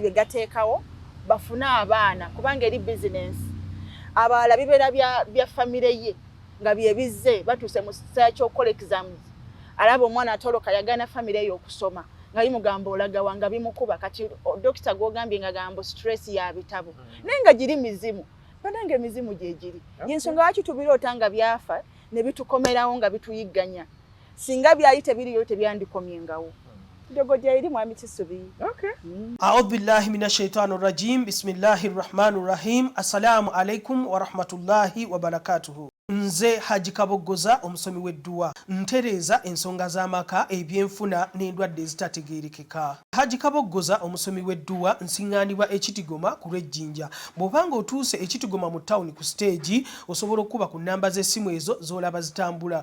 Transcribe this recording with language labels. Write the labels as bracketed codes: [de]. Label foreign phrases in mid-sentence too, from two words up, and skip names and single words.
[lg] bye gateekawo bafune abaana kubanga eri bizinensi abalala bibeera bya famire ye nga byebizze batuuse mu kiseera ky'okukola exams alaba omwana atoloka yagana famire ye okusoma nga bimugamba olagawa nga bimukuba kati dokita gwogambye nga gambo stress ya bitabo naye nga giri mizimu banange emizimu gye giri yensonga lwaki tubiroota nga byafa ne bitukomerawo nga bituyigganya singa byali tebiriyo tebyandikomyengawo Ddogo gye mwami Kisubi. [ar] أعوذ بالله من الشيطان الرجيم. بسم الله الرحمن الرحيم. السلام عليكم ورحمة الله وبركاته. [lg] Nze Haji Kaboggoza omusomi w'edduwa ntereeza ensonga z'amaka ebyenfuna n'endwadde ezitategeerekeka. Haji Kaboggoza omusomi w'edduwa nsiŋŋaanibwa ekitigoma ku lw'ejjinja. Bw'obanga otuuse ekitigoma mu ttawuni ku siteegi osobola okuba ku nnamba z'essimu ezo z'olaba zitambula.